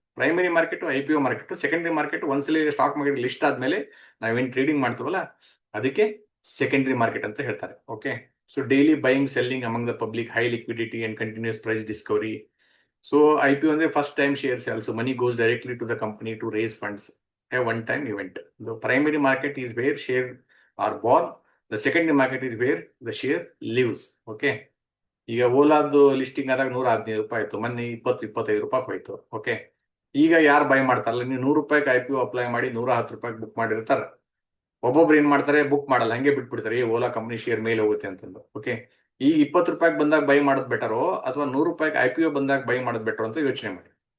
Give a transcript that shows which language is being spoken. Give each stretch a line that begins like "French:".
Kannada: Primary market IPO market, secondary market ಒಂದ್ಸಲಿ stock market list ಆದ್ಮೇಲೆ ನಾವೇನು ಟ್ರೇಡಿಂಗ್ ಮಾಡ್ತೀವಲ್ಲ ಅದಕ್ಕೆ ಸೆಕೆಂಡರಿ ಮಾರ್ಕೆಟ್ ಅಂತ ಹೇಳ್ತಾರೆ.
English: Okay, so daily buying selling among the public, high liquidity and continuous price discovery. So IPO ಅಂದ್ರೆ first time share sales, money goes directly to the company to raise funds, a one time event. The primary market is where share are born. The secondary market is where the share lives.
Kannada: Okay, ಈಗ ಓಲಾದ್ದು listing ಆದಾಗ 115 ರೂಪಾಯಿ ಆಯ್ತು, ಮೊನ್ನೆ 20-25 ರೂಪಾಯಿ ಹೋಯ್ತು. Okay, ಈಗ ಯಾರು by ಮಾಡ್ತಾರಲ್ಲ, ನೀವು 100 ರೂಪಾಯಿಗೆ IPO ಅಪ್ಲೈ ಮಾಡಿ 110 ರೂಪಾಯಿಗೆ ಬುಕ್ ಮಾಡಿರ್ತಾರೆ. ಒಬ್ಬೊಬ್ರು ಏನ್ ಮಾಡ್ತಾರೆ, ಬುಕ್ ಮಾಡಲ್ಲ, ಹಂಗೆ ಬಿಟ್ಬಿಡ್ತಾರೆ, ಈ ಓಲಾ ಕಂಪ್ನಿ ಶೇರ್ ಮೇಲೆ ಹೋಗುತ್ತೆ ಅಂತಂದು. ಓಕೆ, ಈ 20 ರೂಪಾಯಿಗೆ ಬಂದಾಗ ಬೈ ಮಾಡೋದು ಬೆಟರೋ ಅಥವಾ 100 ರೂಪಾಯಿಗೆ IPO ಬಂದಾಗ ಬೈ ಮಾಡೋದು ಬೆಟರ್ ಅಂತ ಯೋಚನೆ ಮಾಡಿ.